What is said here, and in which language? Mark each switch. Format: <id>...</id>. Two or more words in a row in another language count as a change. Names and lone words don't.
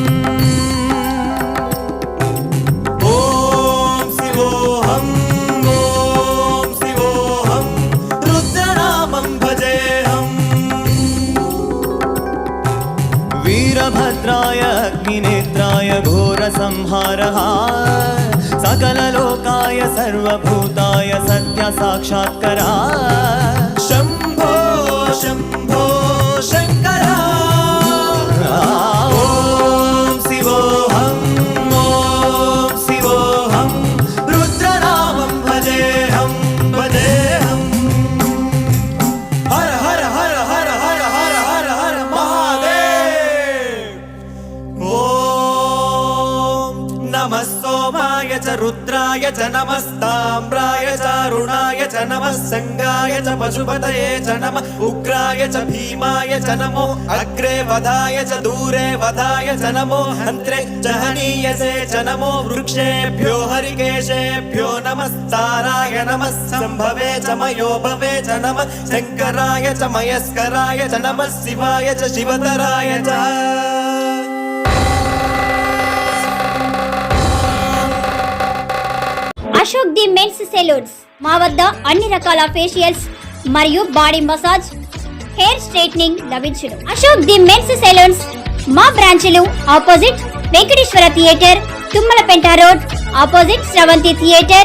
<sa>ఓం శివోహం ఓం శివోహం రుద్రనామం భజేహం. వీరభద్రాయ అగ్నినేత్రాయ ఘోర సంహారః सकललोकाय सर्वभूताय सत्य साक्षात्करा शंभो शंभो शंकरा. ओम शिवोहम ओम शिवोहम रुद्रनामं भजेहम भजेहम. हर हर हर हर हर हर हर हर महादेव. ओम नमः सोमाय च रुद्राय च नमस्ताम्राय च अरुणाय च नमः संगाय च पशुपतये च नमः उग्राय च भीमाय च नमो अग्रे वधाय च दूरे वधाय च नमो हन्त्रे च हनीयसे च नमो वृक्षेभ्यो हरिकेशेभ्यो नमस्ताराय नमः संभवे च मयोभवे च नमः शंकराय च मयस्कराय च नमः शिवाय च शिवतराय च.</sa> <te>అశోక్ ది మెన్స్ సెలూన్స్ మా వద్ద అన్ని రకాల ఫేషియల్స్ మరియు</te> <en>body massage hair straightening</en> <te>లభించును. అశోక్ ది మెన్స్ సెలూన్స్ మా బ్రాంచ్లు ఆపోజిట్ వెంకటేశ్వర థియేటర్, తుమ్మలపెంట రోడ్, ఆపోజిట్ శ్రవంతి థియేటర్.</te>